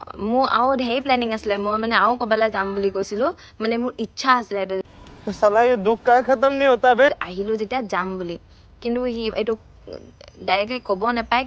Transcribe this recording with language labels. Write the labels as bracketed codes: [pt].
[as] মোৰ আৰু ঢেৰ প্লেনিং আছিলে, মই মানে আৰু ক'ৰবালৈ যাম বুলি কৈছিলোঁ, মানে মোৰ ইচ্ছা আছিলে [hi] साला ये दुख का खत्म नहीं होता बे। [as] আহিলোঁ যেতিয়া যাম বুলি, কিন্তু সি এইটো ডাইৰেক্টলি ক'ব নাপায়।